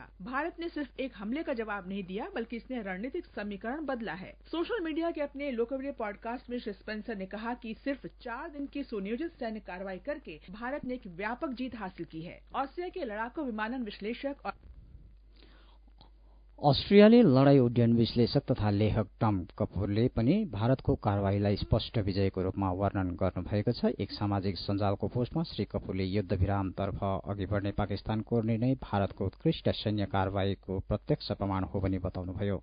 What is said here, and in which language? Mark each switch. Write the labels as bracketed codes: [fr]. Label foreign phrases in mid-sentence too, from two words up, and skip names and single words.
[hi] भारत ने सिर्फ एक हमले का जवाब नहीं दिया बल्कि इसने रणनीतिक समीकरण बदला है। सोशल मीडिया के अपने लोकप्रिय पॉडकास्ट में श्री स्पेंसर ने कहा कि सिर्फ 4 दिन की सुनियोजित सैन्य कार्रवाई करके भारत ने एक व्यापक जीत हासिल की है। ऑस्ट्रेलिया के लड़ाकू विमानन विश्लेषक [ne] अस्ट्रेलियाली लडाई उड्डयन विश्लेषक तथा लेखक टम कपूरले पनि भारतको कारवाहीलाई स्पष्ट विजयको रूपमा वर्णन गर्नुभएको छ। एक सामाजिक सञ्जालको पोस्टमा श्री कपूरले युद्धविरामतर्फ अघि बढ्ने पाकिस्तानको निर्णय भारतको उत्कृष्ट सैन्य कारवाहीको प्रत्यक्ष प्रमाण हो भनी बताउनुभयो।